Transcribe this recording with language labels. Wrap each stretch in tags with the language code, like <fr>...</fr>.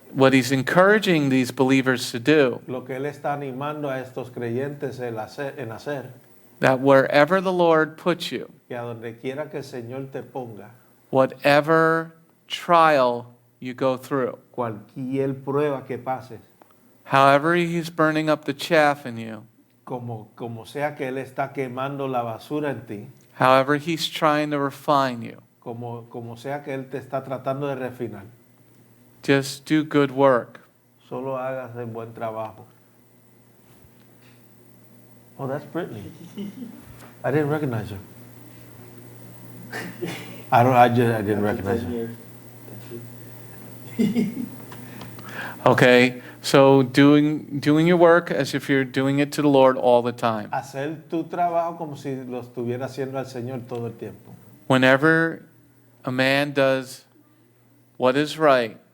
<en>what he's encouraging these believers to do,</en> <es>Lo que él está animando a estos creyentes en hacer,</es> <en>that wherever the Lord puts you,</en> <es>que a donde quiera que el Señor te ponga,</es> <en>whatever trial you go through,</en> <es>cualquier prueba que pases,</es> <en>however he's burning up the chaff in you,</en> <es>como sea que él está quemando la basura en ti,</es> <en>however he's trying to refine you,</en> <es>como sea que él te está tratando de refinar,</es> <en>just do good work.</en> <es>solo hagas el buen trabajo.</es> <en>Oh, that's Brittany. I didn't recognize her. I didn't recognize her. Okay, so doing your work as if you're doing it to the Lord all the time.</en> <es>Hacer tu trabajo como si lo estuviera haciendo al Señor todo el tiempo.</es> <en>Whenever a man does what is right,</en>